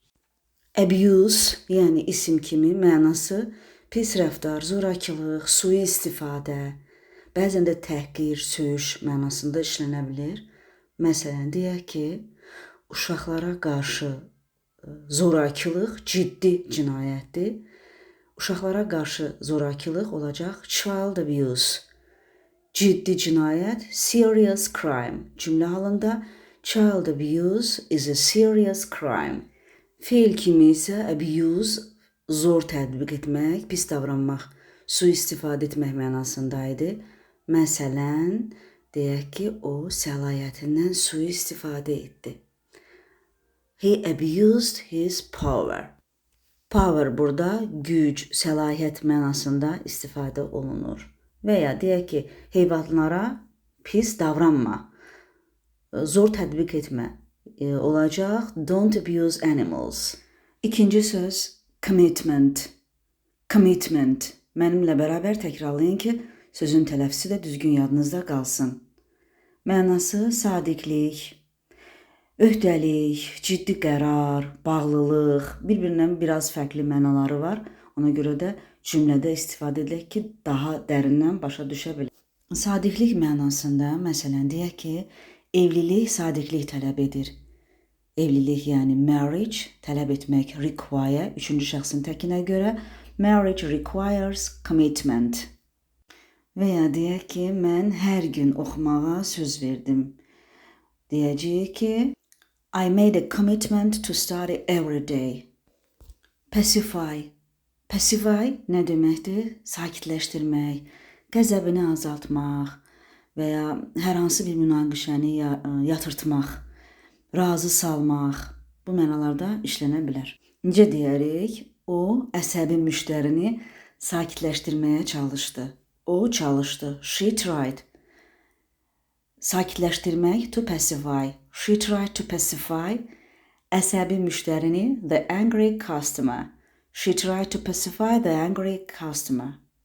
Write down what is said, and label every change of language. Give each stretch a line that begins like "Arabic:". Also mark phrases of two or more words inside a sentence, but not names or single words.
Azerbaijani: Abuse, yəni isim kimi mənası pis rəftar, zorakılıq, sui-istifadə, bəzən də təhqir, söyüş mənasında işlənə bilir. Məsələn, deyək ki, uşaqlara qarşı zorakılıq ciddi cinayətdir. Uşaqlara qarşı zorakılıq olacaq
English: child abuse.
Azerbaijani: Ciddi cinayət,
English: serious crime.
Azerbaijani: Cümlə halında
English: child abuse is a serious crime.
Azerbaijani: Feil kimi isə abuse zor tətbiq etmək, pis davranmaq, sui-istifadə etmək mənasındaydı. Məsələn, deyək ki, o səlahiyyətindən sui-istifadə etdi.
English: He abused his power.
Azerbaijani: Power burada güc, səlahiyyət mənasında istifadə olunur. Və ya deyək ki, heyvanlara pis davranma, zor tətbiq etmə olacaq.
English: Don't abuse animals.
Azerbaijani: İkinci söz commitment. Commitment. Mənimlə bərabər təkrarlayın ki, sözün tələffüzü də düzgün yadınızda qalsın. Mənası sadiqlik, öhdəlik, ciddi qərar, bağlılıq, bir-birindən biraz fərqli mənaları var. Ona görə də cümlədə istifadə edək ki, daha dərindən başa düşə bilək. Sadiqlik mənasında, məsələn, deyək ki, evlilik sadiqlik tələb edir. Evlilik, yəni marriage, tələb etmək, require, üçüncü şəxsin təkinə görə,
English: marriage requires commitment.
Azerbaijani: Və ya deyək ki, mən hər gün oxumağa söz verdim. Deyəcəyik ki,
English: I made a commitment to study every day.
Azerbaijani: Pacify. Pacify nə deməkdir? Sakitləşdirmək, qəzəbini azaltmaq və ya hər hansı bir münaqişəni yatırtmaq, razı salmaq, bu mənalarda işlənə bilər. Necə deyərik? O, əsəbi müştərini sakitləşdirməyə çalışdı. O çalışdı.
English: She tried.
Azerbaijani: Sakitləşdirmək,
English: to pacify. She tried to pacify
Azerbaijani: əsəbi müştərini,
English: the angry customer. She tried to pacify the angry customer.